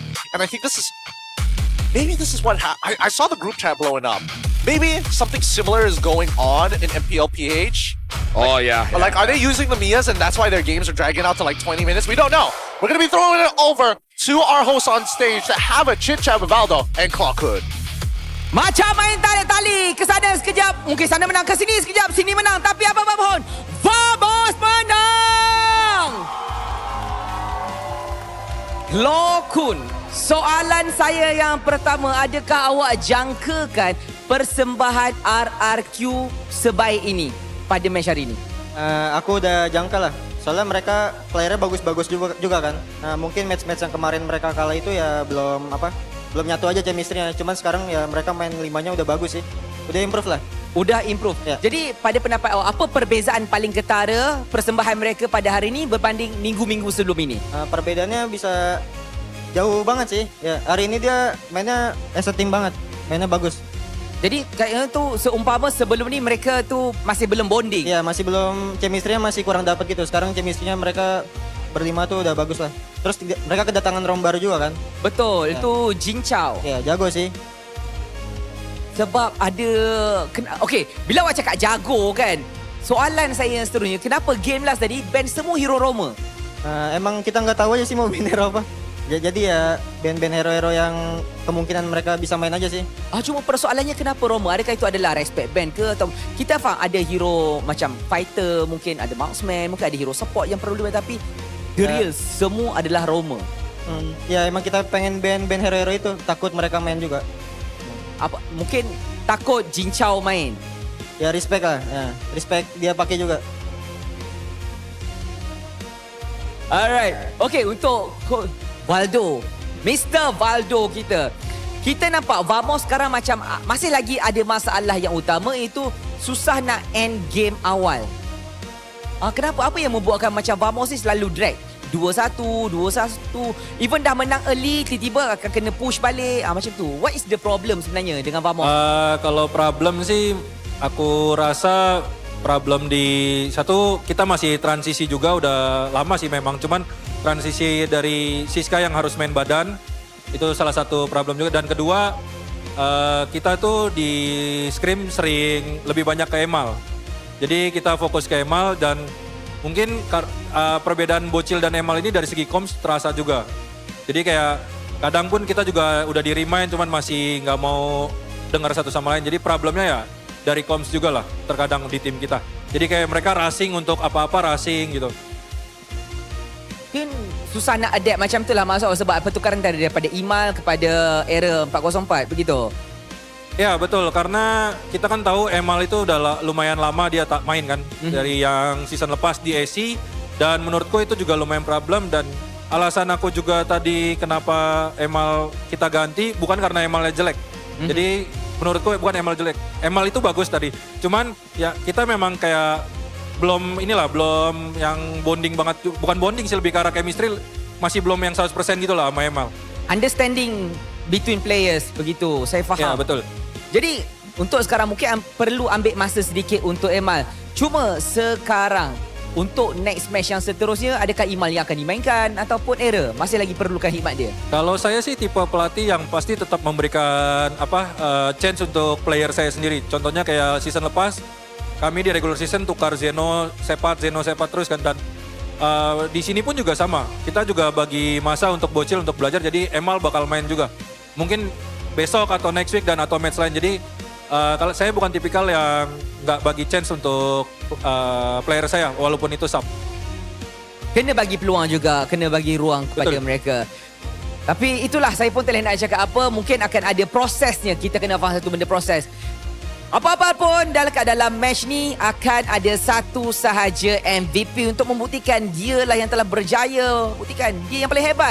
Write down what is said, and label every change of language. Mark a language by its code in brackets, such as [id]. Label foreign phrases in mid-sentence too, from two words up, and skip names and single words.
[en] And I think maybe this is what happened. I saw the group chat blowing up. Maybe something similar is going on in MPL PH. Oh, yeah. But, like, are they using the Mias and that's why their games are dragging out to, like, 20 minutes? We don't know. We're going to be throwing it over to our hosts on stage to have a chit-chat with Valdo and Clockhood. [ms] Macam main tarik tali. Ke sana sekejap. Mungkin sana menang, ke sini sekejap. Sini menang. Tapi apa-apa pun. Vamos menang! Lokun, soalan saya yang pertama. Adakah awak jangkakan persembahan RRQ sebaik ini pada match hari ini? [id] Aku udah jangka lah. Soalnya mereka playernya bagus-bagus juga kan. Nah, mungkin match-match yang kemarin mereka kalah itu ya belum nyatu aja chemistry-nya. Cuman sekarang ya mereka main 5-nya udah bagus sih. Udah improve lah. Udah improve. Ya. [ms] Jadi pada pendapat awak, apa perbezaan paling ketara persembahan mereka pada hari ini berbanding minggu-minggu sebelum ini? [id] Perbedaannya bisa jauh banget sih. Ya, hari ini dia mainnya [en] as a team [id] banget. Mainnya bagus. [ms] Jadi kayaknya tu seumpama sebelum ni mereka tu masih belum bonding. [id] Ya, masih belum, chemistry-nya masih kurang dapat gitu. Sekarang chemistry-nya mereka berlima tuh udah bagus lah. Terus mereka kedatangan Rom baru juga kan? [ms] Betul, itu Jin-Chow. [id] Ya, jago sih. [ms] Sebab ada... Okey, bila awak cakap jago kan, soalan saya yang seterusnya, kenapa [en] game last [ms] tadi ban semua hero Roma? [id] Emang kita nggak tahu aja sih mau ban hero apa. Jadi ya ban-ban hero-hero yang kemungkinan mereka bisa main aja sih. [ms] Cuma persoalannya kenapa Roma? Adakah itu adalah respect ban ke? Atau kita faham ada hero macam fighter, mungkin ada marksman, mungkin ada hero support yang perlu dimain, tapi [en] the real [ms] semua adalah Roma. [id] Ya emang kita pengen ban hero-hero itu, takut mereka main juga. [ms] Apa mungkin takut Jin-Chow main? [id] Ya respect lah, ya, respect dia pakai juga. [en] Alright, okay, [ms] untuk Valdo, Mr. Valdo kita nampak Vamos sekarang macam masih lagi ada masalah yang utama, iaitu susah nak end game awal. Kenapa? Apa yang membuatkan macam Vamos ni selalu drag? 2-1, even dah menang early, tiba-tiba akan kena push balik, macam tu. [en] What is the problem [ms] sebenarnya dengan Vamos? [id] Kalau problem sih, aku rasa problem di satu kita masih transisi juga udah lama sih memang, cuman transisi dari Siska yang harus main badan itu salah satu problem juga, dan kedua kita tuh di scrim sering lebih banyak ke Emal. Jadi kita fokus ke Emal dan mungkin perbedaan Bocil dan Emal ini dari segi comms terasa juga. Jadi kayak kadang pun kita juga udah di remind cuman masih nggak mau dengar satu sama lain. Jadi problemnya ya dari comms juga lah terkadang di tim kita. Jadi kayak mereka racing untuk apa-apa racing gitu. [ms] Mungkin susah nak adapt macam tu lah masuk sebab pertukaran daripada Imal kepada era 404 begitu. [id] Ya betul, karena kita kan tahu Emal itu udah lumayan lama dia tak main kan. Dari yang season lepas di AC, dan menurutku itu juga lumayan problem, dan alasan aku juga tadi kenapa Emal kita ganti bukan karena Emalnya jelek. Jadi menurutku bukan Emal jelek, Emal itu bagus tadi. Cuman ya kita memang kayak belum yang bonding banget, bukan bonding sih, lebih ke arah chemistry masih belum yang 100% gitu lah sama Emal. [en] Understanding between players [ms] begitu, saya faham. [id] Ya betul. [ms] Jadi untuk sekarang mungkin perlu ambil masa sedikit untuk Emal. Cuma sekarang untuk [en] next match [ms] yang seterusnya, adakah Imal yang akan dimainkan ataupun Era masih lagi perlukan hikmat dia? [id] Kalau saya sih tipe pelatih yang pasti tetap memberikan chance untuk player saya sendiri. Contohnya kayak season lepas, kami di [en] regular season [id] tukar Zeno Sepat terus kan, dan di sini pun juga sama. [ms] Kita juga bagi masa untuk Bocil untuk belajar, jadi Emal bakal main juga. Mungkin besok atau [en] next week [ms] dan atau match lain. [id] Jadi kalau saya bukan tipikal yang nggak bagi chance untuk player saya walaupun itu sub. [ms] Kena bagi peluang juga, kena bagi ruang kepada mereka. Tapi itulah, saya pun tak nak cakap apa, mungkin akan ada prosesnya. Kita kena faham satu benda proses. Apa-apa pun dalam match ni akan ada satu sahaja MVP untuk membuktikan dia lah yang telah berjaya, buktikan dia yang paling hebat.